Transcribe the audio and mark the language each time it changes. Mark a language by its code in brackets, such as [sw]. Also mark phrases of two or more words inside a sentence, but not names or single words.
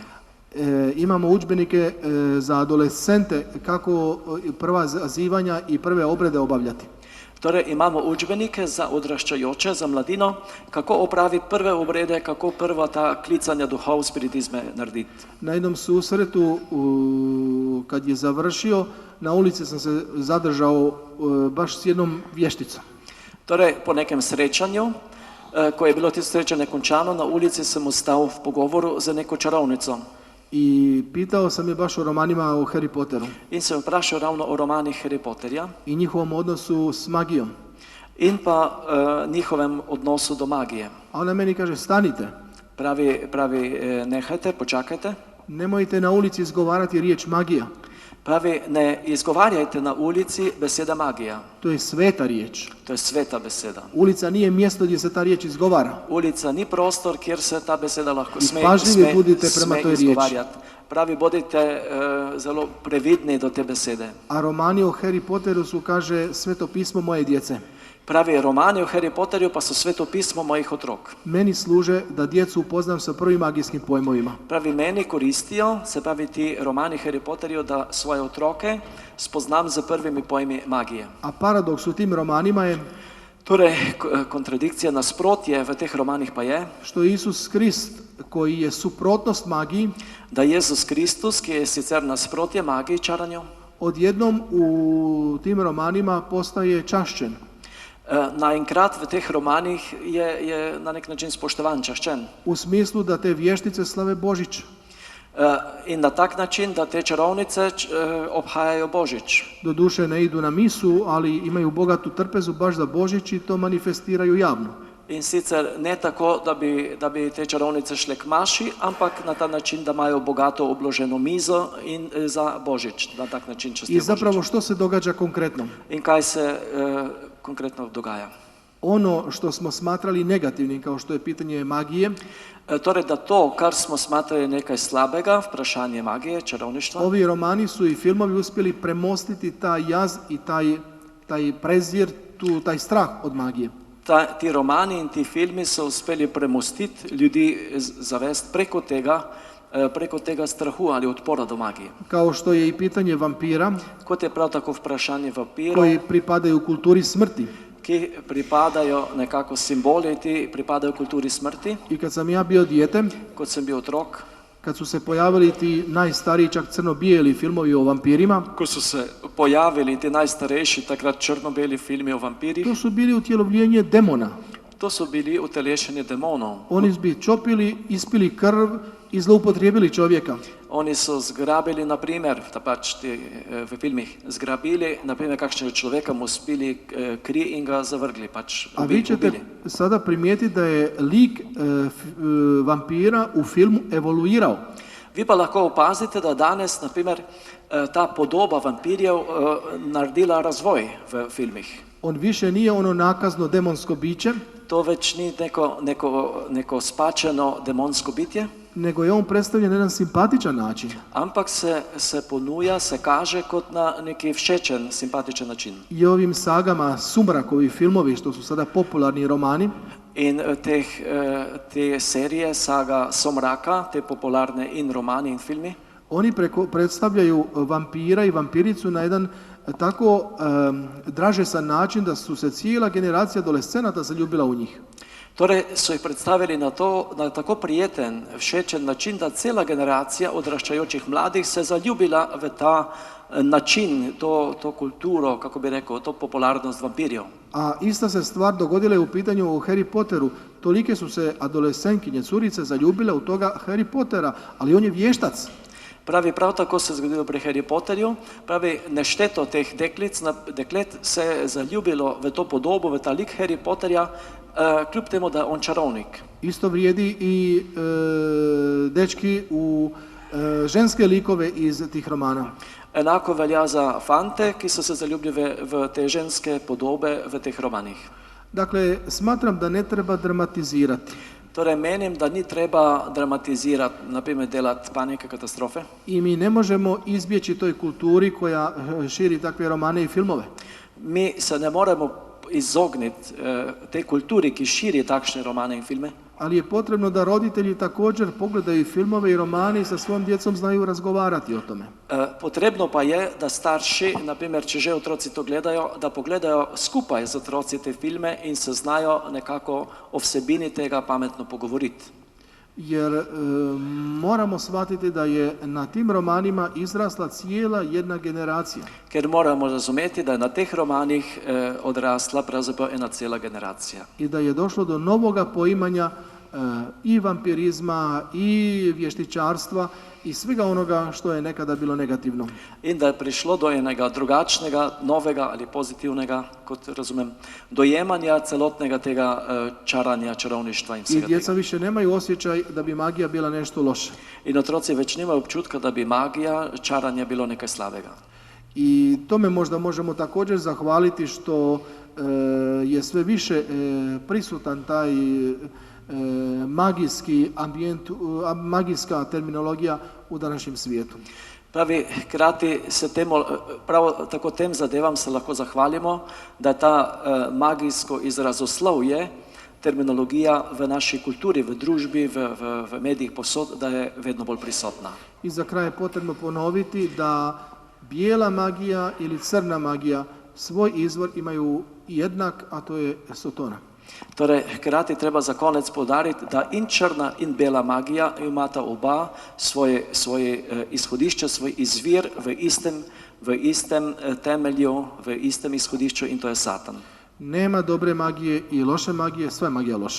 [hr] Imamo udžbenike za adolescente kako prva zazivanja i prve obrede obavljati. [sl] Torej, imamo udžbenike za odraščajoče, za mladino, kako opraviti prve obrede, kako prva ta klicanja duhov, spiritizme narediti. [hr] Na jednom susretu, kad je završio, na ulici sam se zadržao baš s jednom vješticom. [sl] Torej, po nekem srečanju, ko je bilo tisto srečanje končano, na ulici sem ostal v pogovoru za neko čarovnico. [hr] I pitao sam je baš o romanima o Harry Potteru [sl] In sem vprašal ravno o romanih Harry Potterja [hr] i njihovom odnosu s magijom. [sl] in pa njihovem odnosu do magije. [hr] A ona meni kaže, stanite, [sl] Pravi, nehajte, počakajte. [hr] nemojte na ulici izgovarati riječ magija. [sl] Pravi, ne izgovarjajte na ulici beseda magija. [hr] To je sveta riječ. [sl] To je sveta beseda. [hr] Ulica nije mjesto gdje se ta riječ izgovara. [sl] Ulica ni prostor, kjer se ta beseda lahko [hr] I pažljivi budite prema toj riječi. [sl] izgovarjati. Pravi, bodite zelo previdni do te besede. [hr] A romani o Harry Potteru su, kaže, sveto pismo moje djece. [sl] Pravi, romani o Harry Potterju pa so sveto pismo mojih otrok. [hr] Meni služe da djecu upoznam sa prvim magijskim pojmovima. [sl] Pravi, meni koristijo, se pravi ti romani Harry Potterju, da svoje otroke spoznam z prvimi pojmi magije. [hr] A paradoks u tim romanima je [sl] Torej, kontradikcija, nasprotje v teh romanih pa je, [hr] što Isus Krist, koji je suprotnost magiji, [sl] da Jezus Kristus, ki je sicer nasprotje magiji, čaranju, [hr] odjednom u tim romanima postaje čašćen. [sl] naenkrat v teh romanih je na nek način spoštovan, čaščen. [hr] U smislu da te vještice slave Božić. [sl] in na tak način da te čarovnice obhajajo Božić. [hr] Doduše ne idu na misu, ali imaju bogatu trpezu baš za Božić i to manifestiraju javno. [sl] In sicer ne tako, da bi te čarovnice šle k maši, ampak na ta način, da imajo bogato obloženo mizo in za Božić, na tak način častijo [hr] I [sl] Božić. [hr] zapravo što se događa konkretno? [sl] In kaj se konkretno dogaja? [hr] Ono što smo smatrali negativnim, kao što je pitanje magije, [sl] Torej, da to, kar smo smatrali nekaj slabega, vprašanje magije, čarovništva, [hr] ovi romani su i filmovi uspjeli premostiti taj jaz i taj prezir, taj strah od magije. [sl] ti romani in ti filmi so uspeli premostiti ljudi, zavest preko tega strahu ali odpora do magije. [hr] Kao što je i pitanje vampira, [sl] Kot je prav tako vprašanje vampirov, [hr] koji pripadaju kulturi smrti. [sl] ki pripadajo nekako simboli, ti pripadajo kulturi smrti. [hr] I kad sam ja bio dijete, [sl] Kot sem bil otrok, [hr] kad su se pojavili ti najstariji, čak crno-bijeli filmovi o vampirima, [sl] ko so se pojavili ti najstarejši takrat črno-beli filmi o vampirjih, [hr] to su bili utjelovljenje demona. [sl] to so bili utelešenje demonov. [hr] Oni bi čopili, ispili krv i zloupotrijebili čovjeka. [sl] Oni so zgrabili, naprimer, da pač v filmih zgrabili, naprimer, kakšnega človeka mu spili kri in ga zavrgli, pač [hr] A vi ćete [sl] ubili. [hr] sada primijetiti da je lik vampira u filmu evoluirao. [sl] Vi pa lahko opazite, da danes, naprimer, ta podoba vampirjev naredila razvoj v filmih. [hr] On više nije ono nakazno demonsko biće, [sl] To več ni neko spačeno demonsko bitje, [hr] nego je on predstavljen na jedan simpatičan način. [sl] ampak se ponuja, se kaže kot na neki všečen, simpatičen način. [hr] I ovim sagama Sumrakovi filmovi, što su sada popularni romani, [sl] In te serije, saga Somraka, te popularne in romani in filmi, [hr] oni predstavljaju vampira i vampiricu na jedan tako dražesan način da su se cijela generacija adolescenata zaljubila u njih. [sl] torej so jih predstavili na tako prijeten, všečen način, da cela generacija odraščajočih mladih se zaljubila v ta način, to kulturo, kako bi rekel, to popularnost vampirjev. [hr] A ista se stvar dogodila je u pitanju o Harry Potteru. Tolike su se adolescentkinje, curice zaljubile u toga Harry Pottera, ali on je vještac. [sl] Pravi, prav tako se je zgodilo pri Harry Potterju, pravi, nešteto teh deklet se je zaljubilo v to podobo, v ta lik Harry Potterja, kljub temu, da je on čarovnik. [hr] Isto vrijedi i dečki u ženske likove iz tih romana. [sl] Enako velja za fante, ki so se zaljubili v te ženske podobe v teh romanih. [hr] Dakle, smatram da ne treba dramatizirati. [sl] Torej, menim, da ni treba dramatizirati, naprimer delati panike, katastrofe. [hr] I mi ne možemo izbjeći toj kulturi koja širi takve romane i filmove. [sl] Mi se ne moremo izogniti tej kulturi, ki širi takšne romane in filme, [hr] Ali je potrebno da roditelji također pogledaju filmove i romane i sa svojom djecom znaju razgovarati o tome. [sl] Potrebno pa je, da starši, naprimer, če že otroci to gledajo, da pogledajo skupaj z otroci te filme in se znajo nekako o vsebini tega pametno pogovoriti. [hr] Jer moramo shvatiti da je na tim romanima izrasla cijela jedna generacija. [sl] Ker moramo razumeti, da je na teh romanih odrasla pravzaprav ena cela generacija. [hr] I da je došlo do novoga poimanja i vampirizma i vještičarstva i svega onoga što je nekada bilo negativno. [sl] In da je prišlo do enega drugačnega, novega ali pozitivnega, kot razumem, dojemanja celotnega tega čaranja, čarovništva in [hr] I [sl] vsega [hr] djeca [sl] tega. [hr] više nemaju osjećaj da bi magija bila nešto loše. [sl] In otroci več nimajo občutka, da bi magija, čaranje bilo nekaj slabega. [hr] I tome možda možemo također zahvaliti što je sve više prisutan taj magijski ambijent, magijska terminologija u današnjem svijetu. [sl] Pravi, hkrati se prav tako tem zadevam se lahko zahvalimo, da je ta magijsko izrazoslovje, terminologija v naši kulturi, v družbi, v medijih posod, da je vedno bolj prisotna. [hr] I za kraj je potrebno ponoviti da bijela magija ili crna magija svoj izvor imaju jednak, a to je Sotona. [sl] Torej, hkrati treba za konec poudariti, da in črna in bela magija imata oba svoje izhodišče, svoj izvir v istem temelju, v istem izhodišču, in to je Satan. [hr] Nema dobre magije i loše magije, sva je magija loša.